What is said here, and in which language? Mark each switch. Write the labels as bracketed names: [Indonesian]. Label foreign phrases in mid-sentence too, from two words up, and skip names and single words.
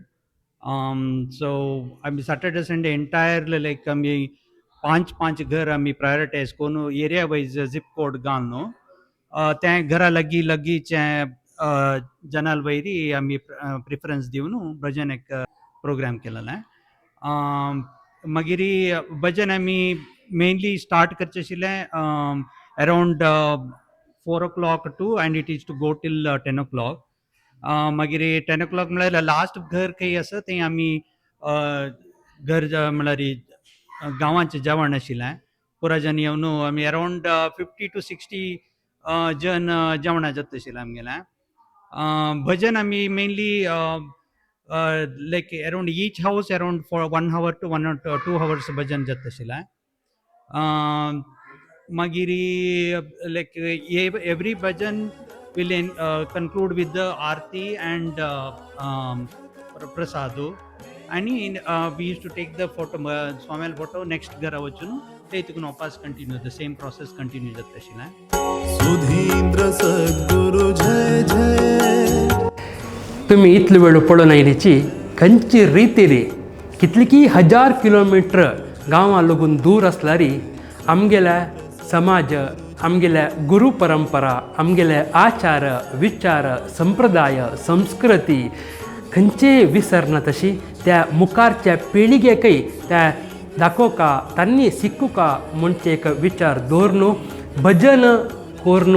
[Konkani] सो आमी [English] Saturday Sunday entire like [Konkani] आमी 5 घर आमी प्रायोरिटायज करून [English] area wise zip code [Konkani] घालून न्हू त्या घरा लगीचे जनाल वयरी आमी प्रिफरन्स दिवन भजन एक प्रोग्राम केलेलें. मागीर भजन आमी [English] mainly start [Konkani] करचे आशिल्लें [English] around 4 o'clock to end it is to go till 10 o'clock. [Konkani] मागीर 10 o'clock म्हळ्यार लास्ट घर खंय आसा थंय आमी घर म्हळ्यार गांवांचें जेवण आशिल्लें. पुराय जन येवन आमी [English] around 50 to 60 [Konkani] जन जेवणा जाता आशिल्लें आमगेलें. भजन आमी [English] mainly like around each house around for 1 hour to 1 or 2 hours [Konkani] भजन जाता आशिल्लें. मागीर [English] like every bhajan will conclude with the aarti and [Konkani] प्रसादू आनी [English] we used to take the photo [Konkani] स्वामेल फोटो नेक्स्ट घरा वचून ते तितून वापस [English] continue the same process continue [Konkani] जाता आशिल्लें. सुधींद्र सद्गुरु जय जय. तुम्ही इतली वेळ पळोवन आयलीची खंयची रीती रे कितली हजार किलोमीटर गांवां लागून दूर आसल्यारी आमगेल्या समाज, आमगेल्या गुरू परंपरा, आमगेले आचार विचार संप्रदाय संस्कृती खंयचे विसरना तशी त्या मुखारच्या पिळगेकय त्या दाखोवका तांणी शिकूका म्हणचे एक विचार दवरून भजन कोरनू